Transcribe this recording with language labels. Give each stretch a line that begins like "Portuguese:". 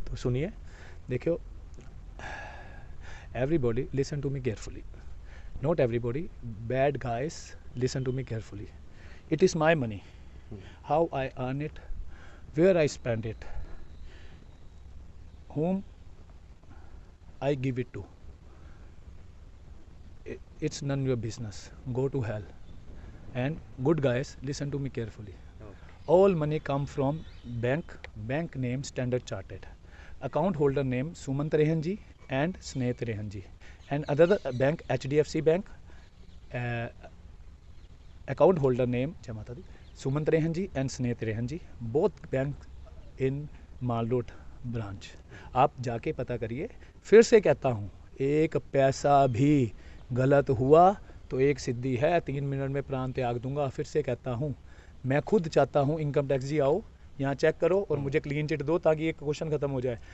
Hindi: तो सुनिए, देखियो,
English: Everybody listen to me carefully, not everybody, bad guys listen to me carefully. It is my money, how I earn it, where I spend it, whom I give it to. It's none your business. Go to hell. And good guys, listen to me carefully. All money come from bank. Bank name Standard Chartered. Account holder name Sumant Rehan ji and Snehat Rehan ji. And other bank HDFC Bank. Account holder name Sumant Rehan ji and Snehat Rehan ji. Both bank in Mall Road branch.
Hindi: आप जाके पता करिए। फिर से कहता हूँ, एक पैसा भी गलत हुआ तो एक सिद्धि है, 3 मिनट में प्राण त्याग दूंगा। फिर से कहता हूँ, मैं खुद चाहता हूँ इनकम टैक्स जी आओ यहाँ चेक करो और मुझे क्लीन चिट दो ताकि एक क्वेश्चन खत्म हो जाए।